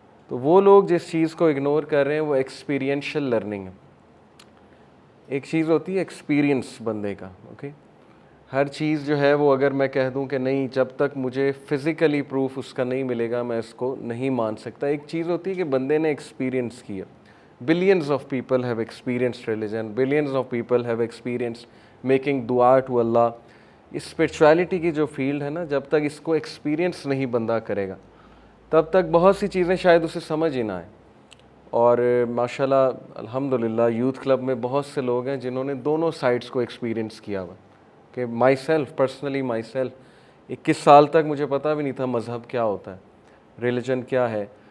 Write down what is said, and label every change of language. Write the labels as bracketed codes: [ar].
[ur] تو وہ لوگ جس چیز کو اگنور کر رہے ہیں وہ ایکسپیرینشل لرننگ ہے. ایک چیز ہوتی ہے ایکسپیرینس بندے کا. اوکے، ہر چیز جو ہے وہ اگر میں کہہ دوں کہ نہیں جب تک مجھے فزیکلی پروف اس کا نہیں ملے گا میں اس کو نہیں مان سکتا. ایک چیز ہوتی ہے کہ بندے نے ایکسپیرینس کیا. [en] Billions of people have experienced religion, billions of people have experienced making dua to Allah. [ur] اس spirituality کی جو فیلڈ ہے نا، جب تک اس کو ایکسپیرینس نہیں بندہ کرے گا تب تک بہت سی چیزیں شاید اسے سمجھ ہی نہ آئیں. اور ماشاءاللہ الحمدللہ یوتھ کلب میں بہت سے لوگ ہیں جنہوں نے دونوں سائڈس کو ایکسپیرینس کیا ہوا. کہ [en] myself personally [ur] 21 سال تک مجھے پتہ بھی نہیں تھا مذہب کیا ہوتا ہے، ریلیجن کیا ہے.